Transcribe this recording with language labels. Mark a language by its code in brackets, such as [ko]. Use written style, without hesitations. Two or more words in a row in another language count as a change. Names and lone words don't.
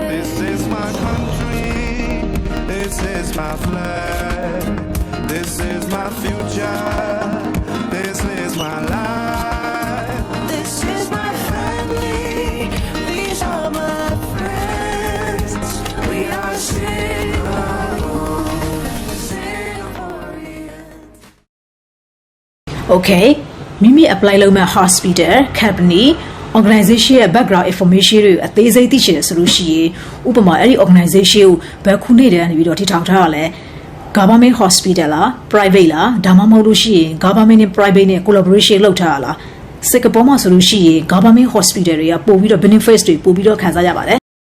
[en] This is my country, this is my flag, this is my future, this is my life. This is my family, these are my friends. We are Singapore, Singaporean. [my] Okay မိမိ apply လုပ်မဲ့ [en] hospital company organization [my] ရဲ့ [en] background information [my] တွေအသေးစိတ်သိချင်တယ်ဆိုလို့ရှိရင်ဥပမာအဲ့ဒီ organization ကိုဘယ်ခုနှစ်တည်းကနေပြီးတော့တည်ထောင်ထားရလဲ [en] government hospital [my] လား private လားဒါမှမဟုတ်လို့ရှိရင် government နဲ့ private နဲ့ collaboration လုပ်ထားရလား Singapore မှာဆိုလို့ရှိရင် [en] government hospital [my] တွေကပို့ပြီးတော့ benefits တွေပို့ပြီးတော့ခံစားရပါတယ်